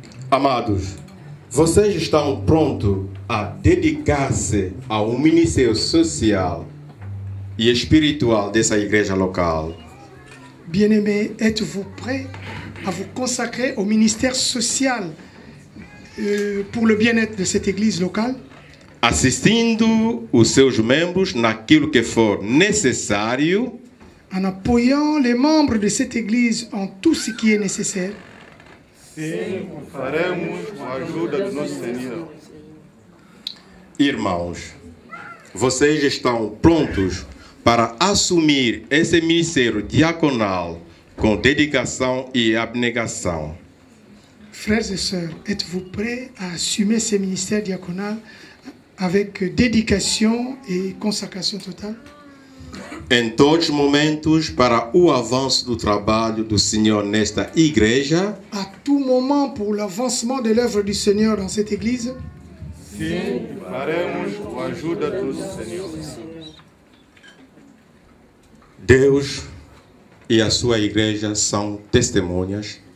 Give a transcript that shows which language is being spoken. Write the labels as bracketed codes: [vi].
[pt] Amados, vocês estão prontos a dedicar-se ao ministério social e espiritual dessa igreja local? [fr] Bien-aimés, êtes-vous prêts à vous consacrer au ministère social pour le bien-être de cette Église locale? [pt] Assistindo os seus membros naquilo que for necessário, [fr] En appuyant les membres de cette Église en tout ce qui est nécessaire? [pt] Sim, faremos com a ajuda do nosso Senhor. irmãos, vocês estão prontos para assumir esse ministério diaconal com dedicação e abnegação? [fr] Frères et sœurs, êtes-vous prêts à assumer ce ministère diaconal avec dédication et consacration totale? [pt] Em todos os momentos para o avanço do trabalho do Senhor nesta igreja? [fr] À tout moment pour l'avancement de l'œuvre du Seigneur dans cette Église? [pt] Sim, faremos com a ajuda do Senhor. Deus e a sua igreja são testemunhas